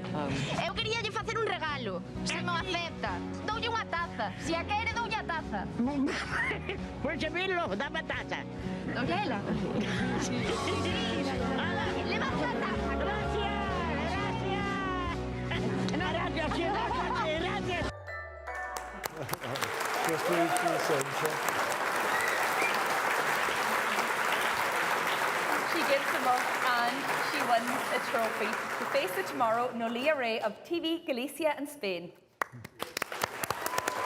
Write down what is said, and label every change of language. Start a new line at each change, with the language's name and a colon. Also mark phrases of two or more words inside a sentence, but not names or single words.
Galician: Eu queríalle facer un regalo, se non acepta. Doulle unha taza, se a quere doulle a taza. Pois a verlo, dame a taza. Doulle ela. Levante a taza. Gracias.
English: She gives them up and she wins a trophy. To face it tomorrow, Noelia Rey of TV Galicia and Spain.